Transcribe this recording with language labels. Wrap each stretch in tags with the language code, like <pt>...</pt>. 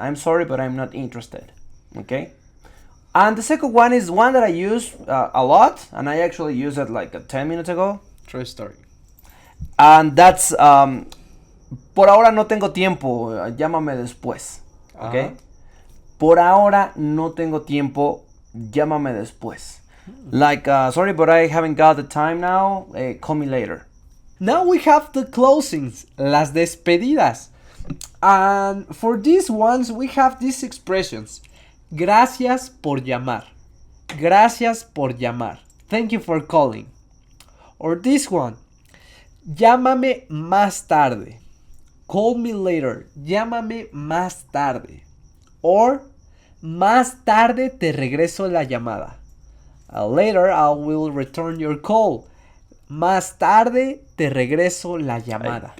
<en>I'm sorry, but I'm not interested. Okay? And the second one is one that I use a lot, and I actually used it like 10 minutes ago. True story. And that's,</en> <es>por ahora no tengo tiempo, llámame después. Okay? Por ahora no tengo tiempo, llámame después.</es> <en>Like, sorry, but I haven't got the time now, call me later. Now we have the closings,</en> <es>las despedidas.</es> <en>And for these ones, we have these expressions.</en> <es>Gracias por llamar. Gracias por llamar.</es> <en>Thank you for calling. Or this one.</en> <es>Llámame más tarde.</es> <en>Call me later.</en> <es>Llámame más tarde. Or más tarde te regreso la llamada.</es> <en>Later I will return your call.</en> <es>Más tarde te regreso la llamada.</es>